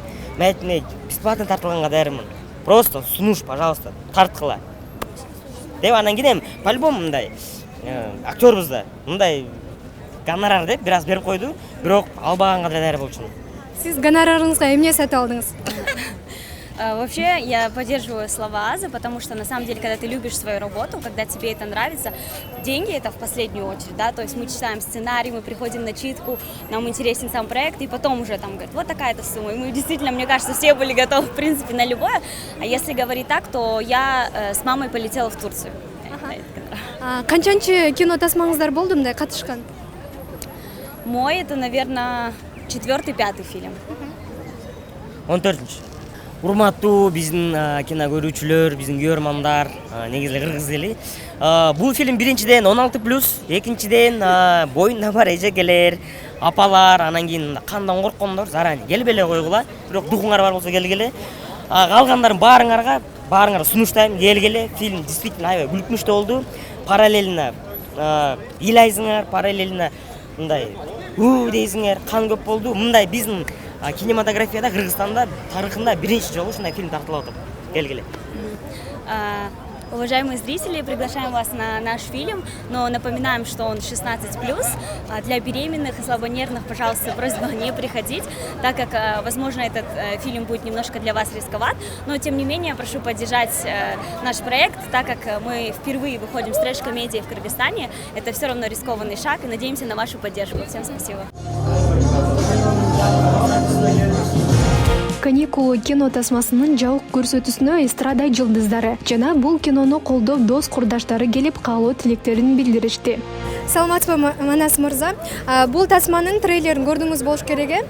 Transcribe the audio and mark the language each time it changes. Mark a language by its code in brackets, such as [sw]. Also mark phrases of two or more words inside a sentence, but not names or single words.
[ky] Мен айттым, бесплатно тартылганга даярмын. Просто сунуш, пожалуйста, тарткыла. Деп анан кийин по-любому мындай актёрбуз да, мындай гонорар деп бир аз берип койду, бирок албаганга да даяр болчумун. Сиз гонорарыңызга эмне сатып алдыңыз? [ru] Вообще, я поддерживаю слова Азы, потому что, на самом деле, когда ты любишь свою работу, когда тебе это нравится, деньги это в последнюю очередь, да, то есть мы читаем сценарий, мы приходим на читку, нам интересен сам проект, и потом уже там говорят, вот такая-то сумма, и мы действительно, мне кажется, все были готовы, в принципе, на любое, а если говорить так, то я с мамой полетела в Турцию. [ky] Канчанчы кино тасмаңыздар болду мындай катышкан? [ru] Мой это, наверное, 4-5 фильм. 14. [ky] Урматтуу биздин кино көрүүчүлөр, биздин көрөрмандар, негизи эле кыргыз эли. Бул фильм биринчиден 16+, экинчиден боюнда бар эжекелер, апалар, анан кийин кандан корккондор заранее келип эле койгула. Бирок духуңар бар болсо келгиле. Калгандарын баарыңарга сунуштайм, келгиле. [ru] Фильм действительно [ky] аябай күлкүнүчтүү болду. Параллельно ыйлайсыңар, параллельно мындай дейсиңер, кан көп болду. Мындай биздин кинематографияда Кыргызстанда тарыхында биринчи жолу ушундай фильм тартылып атат. Келгиле. [ru] Уважаемые зрители, приглашаем вас на наш фильм, но напоминаем, что он 16+. Для беременных и слабонервных, пожалуйста, просьба не приходить, так как, возможно, этот фильм будет немножко для вас рисковат, но, тем не менее, прошу поддержать наш проект, так как мы впервые выходим с трэш-комедией в Кыргызстане. Это все равно рискованный шаг, и надеемся на вашу поддержку. Всем спасибо. [ky] Каникул кино тасмасынын жабык көрсөтүүсүнө эстрада жылдыздары жана бул кинону колдоп дос курдаштары келип каалоо тилектерин билдиришти. Саламатсызбы, Манас мырза? Бул тасманын трейлерин көрдүңүз болуш керек э?